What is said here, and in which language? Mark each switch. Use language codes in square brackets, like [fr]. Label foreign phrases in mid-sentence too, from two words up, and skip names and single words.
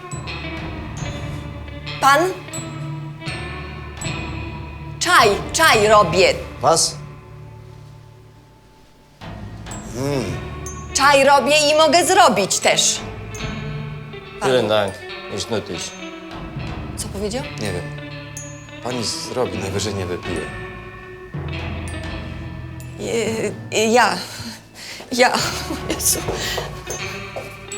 [pl] Pan? Czaj robię. [de] Was? [pl] Czaj robię i mogę zrobić też. [de] Vielen Dank. Nicht nötig. [pl] Co powiedział? Nie wiem. Pani zrobi, najwyżej nie wypije. Ja. Jezu.